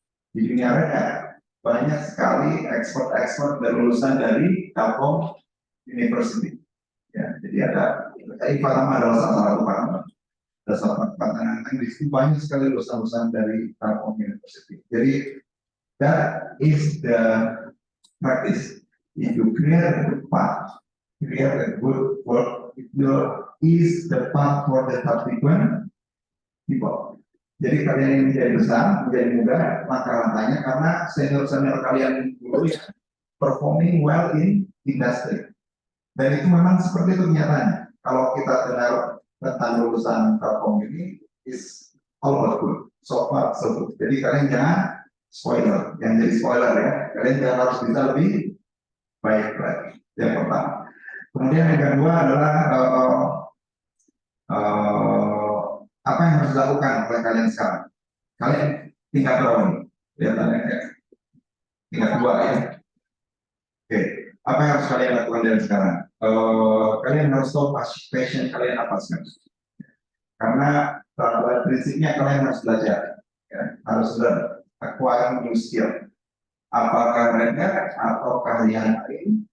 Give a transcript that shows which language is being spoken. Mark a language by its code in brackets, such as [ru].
[id] Di dunia Red Hat banyak sekali ekspor lulusan dari Telkom University. Ya, jadi ada IPA Tama adalah salah satu partner. Ada salah satu partner yang di situ banyak sekali lulusan dari Telkom University. [en] Jadi that is the practice. If you create a good path, create a good work, it is the path for the subsequent people. [id] Jadi kalian yang menjadi besar, menjadi muda, langkah-langkahnya karena senior kalian dulu ya [en] performing well in industry. [id] Dan itu memang seperti itu kenyataannya. Kalau kita dengar tentang lulusan Telkom ini [en] is all about good, so far so good. [id] Jadi kalian jangan spoiler, yang jadi spoiler ya. Kalian jangan harus bisa lebih baik lagi. Yang pertama. Kemudian yang kedua adalah apa yang harus dilakukan oleh kalian sekarang? Kalian tingkat berapa nih? Kelihatannya ya. Tingkat 2 ya. Oke. Apa yang harus kalian lakukan dari sekarang? Kalian harus tahu passion kalian apa sekarang. Karena pada prinsipnya kalian harus belajar. Ya. [en] Harus acquire new skill. [id] Apakah mereka ataukah yang lain?